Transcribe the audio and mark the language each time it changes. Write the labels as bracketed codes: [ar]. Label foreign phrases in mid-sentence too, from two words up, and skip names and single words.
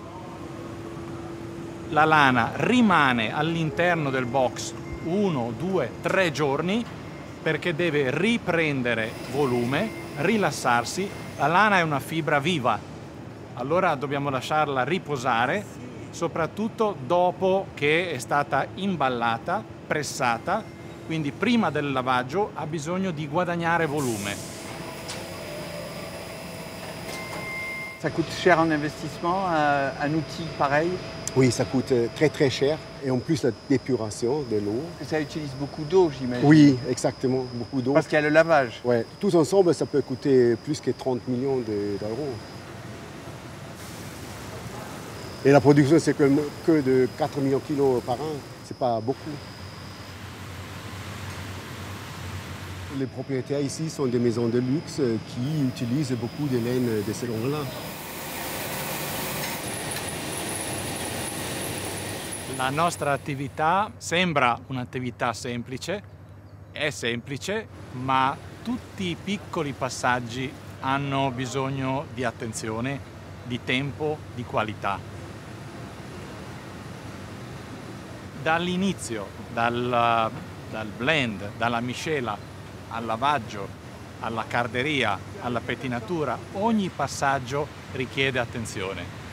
[it] La lana rimane all'interno del box 1, 2, 3 giorni perché deve riprendere volume, rilassarsi. La lana è una fibra viva, allora dobbiamo lasciarla riposare, soprattutto dopo che è stata imballata, pressata. Quindi prima del lavaggio ha bisogno di guadagnare volume. [fr] Ça coûte cher en investissement, un outil pareil? Oui, ça coûte très très cher. Et en plus, la d'épuration de l'eau. Ça utilise beaucoup d'eau, j'imagine. Oui, exactement, beaucoup d'eau. Parce qu'il y a le lavage. Ouais. Tous ensemble, ça peut coûter plus que 30 millions d'euros. Et la production, c'est que de 4 millions de kilos par an. C'est pas beaucoup. Les propriétaires ici sont des maisons de luxe qui utilisent beaucoup de laine de ce genre-là. [it] La nostra attività sembra un'attività semplice, è semplice, ma tutti i piccoli passaggi hanno bisogno di attenzione, di tempo, di qualità. Dall'inizio, dal blend, dalla miscela, al lavaggio, alla carderia, alla pettinatura, ogni passaggio richiede attenzione.